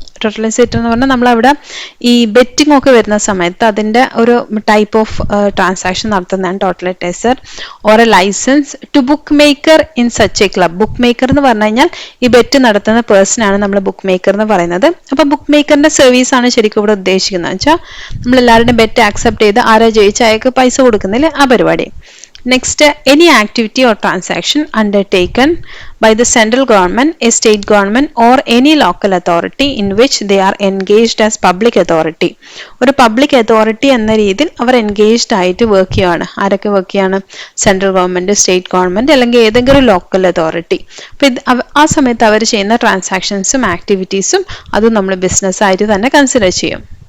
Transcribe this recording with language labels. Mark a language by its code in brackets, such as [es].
[ml] ടോട്ടലൈസേറ്റർ എന്ന് പറഞ്ഞാൽ നമ്മളവിടെ ഈ ബെറ്റിംഗ് ഒക്കെ വരുന്ന സമയത്ത് അതിൻ്റെ ഒരു ടൈപ്പ് ഓഫ് ട്രാൻസാക്ഷൻ നടത്തുന്നതാണ് totaliser [en] Or a licence to bookmaker in such a club. [ml] Book maker എന്ന് പറഞ്ഞു കഴിഞ്ഞാൽ ഈ ബെറ്റ് നടത്തുന്ന പേഴ്സൺ ആണ് നമ്മൾ ബുക്ക് മേക്കർ എന്ന് പറയുന്നത്. അപ്പോൾ ബുക്ക് മേക്കറിന്റെ സർവീസ് ആണ് ശരിക്കും ഇവിടെ ഉദ്ദേശിക്കുന്നത് വെച്ചാൽ നമ്മളെല്ലാവരുടെയും ബെറ്റ് ആക്സെപ്റ്റ് ചെയ്ത് ആരാ ജയിച്ച അയാൾക്ക് പൈസ കൊടുക്കുന്നില്ല, ആ പരിപാടി. [en] Next, any activity or transaction undertaken by the central government, a state government or any local authority in which they are engaged as public authority. [ml] ഒരു പബ്ലിക് അതോറിറ്റി എന്ന രീതിയിൽ അവർ എൻഗേജ്ഡ് ആയിട്ട് വർക്ക് ചെയ്യുകയാണ്. ആരൊക്കെ വർക്ക് ചെയ്യാണ്? സെൻട്രൽ ഗവൺമെന്റ്, സ്റ്റേറ്റ് ഗവൺമെന്റ് അല്ലെങ്കിൽ ഏതെങ്കിലും local authority. അപ്പം ആ സമയത്ത് അവർ ചെയ്യുന്ന ട്രാൻസാക്ഷൻസും ആക്ടിവിറ്റീസും അതും നമ്മൾ ബിസിനസ് ആയിട്ട് തന്നെ കൺസിഡർ ചെയ്യും.